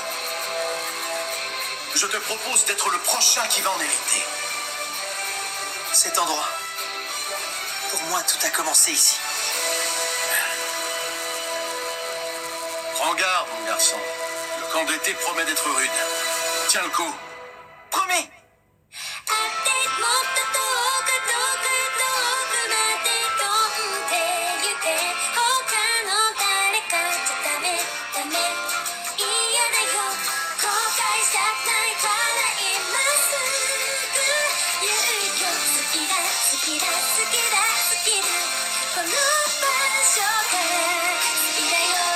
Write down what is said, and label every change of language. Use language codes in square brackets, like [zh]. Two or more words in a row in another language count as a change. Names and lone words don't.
[fr] Je te propose d'être le prochain qui va en hériter. Cet endroit. Pour moi, tout a commencé ici. Prends garde, mon garçon. Le camp d'été promet d'être rude. Tiens le coup. Promis! [ja] 会ってもっと遠く遠く遠くまで飛んでゆけ他の誰かじゃダメダメ嫌だよ後悔したくないから今すぐ言うよ好きだ好きだ好きだ好きだこの場所が好きだよ